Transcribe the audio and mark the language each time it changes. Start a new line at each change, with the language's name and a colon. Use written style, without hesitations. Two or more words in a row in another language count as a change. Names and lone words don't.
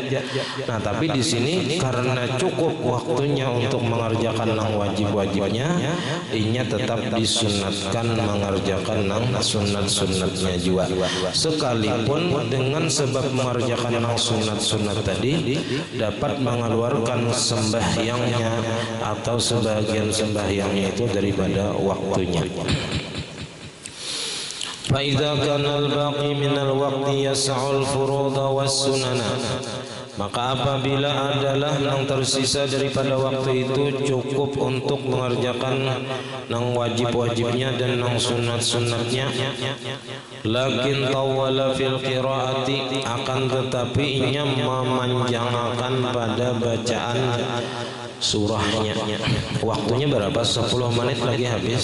Banjar: Nah tapi di sini karena cukup waktunya untuk mengerjakan nang wajib-wajibnya, inya tetap disunatkan mengerjakan nang sunat-sunatnya juga, sekalipun dengan sebab mengerjakan nang sunat-sunat tadi dapat mengeluarkan sembahyangnya atau sebagian sembahyangnya itu daripada waktunya.
Arabic: Fa'idha kana al-baqi minal waqti yas'ul furuda was sunana,
Banjar: maka apabila adalah yang tersisa daripada waktu itu cukup untuk mengerjakan nang wajib-wajibnya dan nang sunat-sunatnya,
Arabic: lakin tawala fil qiraati,
Banjar: akan tetapi inya memanjangkan pada bacaan surahnya. Waktunya berapa? 10 menit lagi habis.